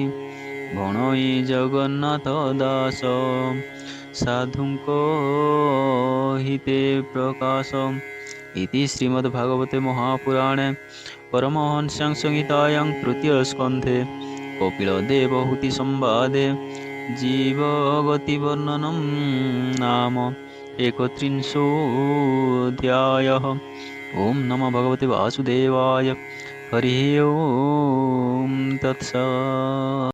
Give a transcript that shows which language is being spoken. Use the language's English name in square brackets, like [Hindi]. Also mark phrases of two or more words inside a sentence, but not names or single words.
[Odia] ବଣଇ ଜଗନ୍ନାଥ ଦାସ, ସାଧୁଙ୍କ ହିତେ ପ୍ରକାଶ। [Sanskrit] ଇତି ଶ୍ରୀମଦ୍ଭାଗବତେ ମହାପୁରାଣେ ପରମହଂସ୍ୟାଂ ସଂହିତାୟାଂ ତୃତୀୟ ସ୍କନ୍ଧେ କପିଳଦେବହୂତି ସମ୍ବାଦେ ଜୀବଗତିବର୍ଣ୍ଣनं ନାମ एकत्रिंशोऽध्यायः। ॐ नमो भगवते वासुदेवाय। हरिः ॐ तत्सत्।